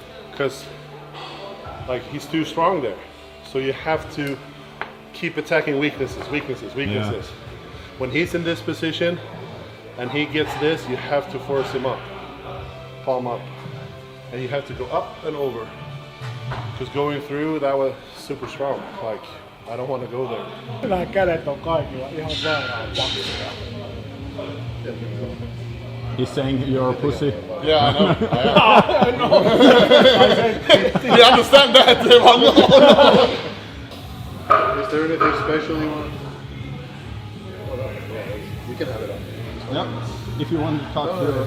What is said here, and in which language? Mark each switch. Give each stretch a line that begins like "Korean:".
English: Because like he's too strong there. So you have to keep attacking weaknesses. Yeah. When he's in this position and he gets this, you have to force him up. Palm up. And you have to go up and over. Because going through, that was super strong. Like, I don't want to go there.
Finnish: Nämä kädet on kaikilla ihan sairaan paksuja.
English: He's saying you're a pussy. Yeah, I know. I know. You understand that? Is there anything special you want? You can have it on. Yep. If you want to talk to